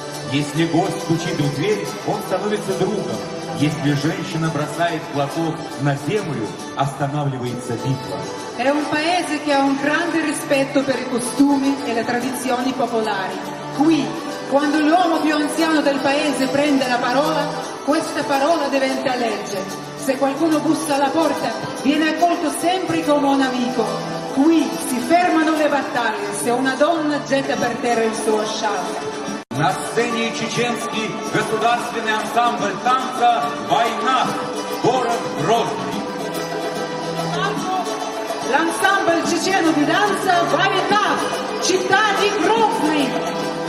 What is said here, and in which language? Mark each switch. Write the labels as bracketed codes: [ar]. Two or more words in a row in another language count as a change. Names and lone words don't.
[ru] Если гость стучит в дверь, он становится другом. Если женщина бросает платок на землю, останавливается битва. [it] È un paese che ha un grande rispetto per i costumi e le tradizioni popolari. Qui, quando l'uomo più anziano del paese prende la parola, questa parola diventa legge. Se qualcuno bussa alla porta, viene accolto sempre come un amico. Qui si fermano le battaglie se una donna getta per terra il suo scialle. [ru] На сцене чеченский государственный ансамбль танца «Война. Город Грозный». [it] L'ensemble ceceno di danza Война, città di Грозный.